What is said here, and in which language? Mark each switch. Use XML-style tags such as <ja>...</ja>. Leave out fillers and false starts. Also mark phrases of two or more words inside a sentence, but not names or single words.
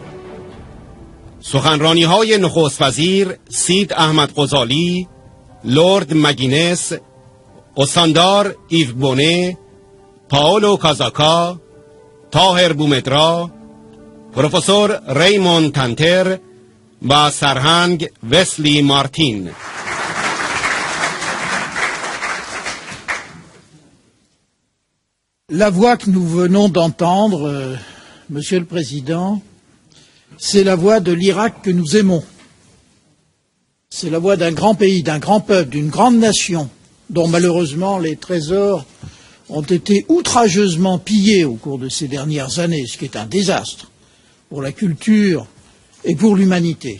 <fa>سخنرانی‌های نخست وزیر سید احمد غزالی، لورد مگینس، استاندار ایو بونه، پاولو کازاکا، طاهر بومدرا، پروفسور ریمون تنتر و سرهنگ وسلی مارتین.</fa> <fr>La voix que nous venons d'entendre, Monsieur le Président, c'est la voix de l'Irak que nous aimons. C'est la voix d'un grand pays, d'un grand peuple, d'une grande nation, dont malheureusement les trésors ont été outrageusement pillés au cours de ces dernières années, ce qui est un désastre pour la culture et pour l'humanité.</fr>